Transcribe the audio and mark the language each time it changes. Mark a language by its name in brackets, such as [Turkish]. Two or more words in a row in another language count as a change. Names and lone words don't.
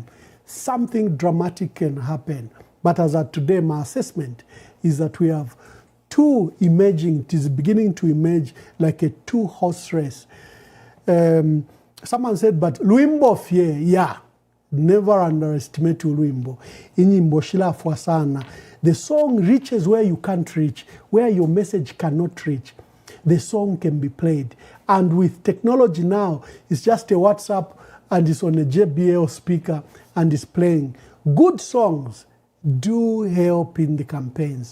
[English] Something dramatic can happen. But as at today, my assessment is that we have two emerging, it is beginning to emerge like a two-horse race. Someone said, but [Bemba] Luimbo fye, [English] yeah. Never underestimate Luimbo. [Bemba] Inyimbo shila fuasana. [English] The song reaches where you can't reach, where your message cannot reach. The song can be played. And with technology now, it's just a WhatsApp and it's on a JBL speaker and it's playing. Good songs do help in the campaigns.